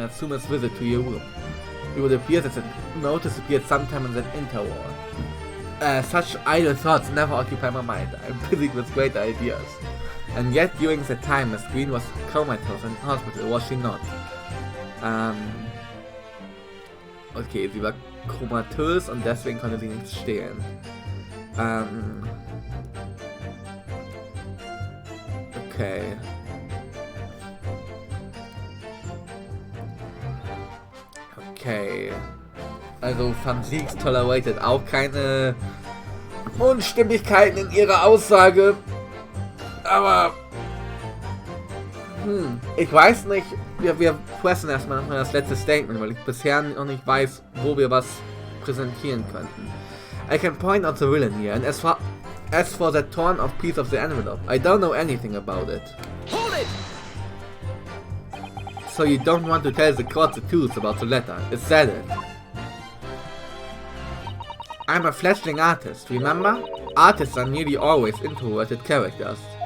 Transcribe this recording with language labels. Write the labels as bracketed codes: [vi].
[en] Natsuma's visit to your room. It would appear that the note disappeared sometime in that interval. Such idle thoughts never occupy my mind. I am busy with greater ideas. And yet, during that time, Miss Green was comatose in hospital, was she not? [de] Okay, sie war komatös und deswegen konnte sie nichts stehlen. Okay. Okay. Also Van Zieks tolerated auch keine Unstimmigkeiten in ihrer Aussage. Aber ich weiß nicht, wir pressen erstmal noch das letzte Statement, weil ich bisher noch nicht weiß, wo wir was präsentieren könnten. [en] I can point out the villain here, and as for that torn off piece of the envelope, I don't know anything about it. Hold it! So you don't want to tell the court the truth about the letter, is that it? I'm a fledgling artist, remember? Artists are nearly always introverted characters.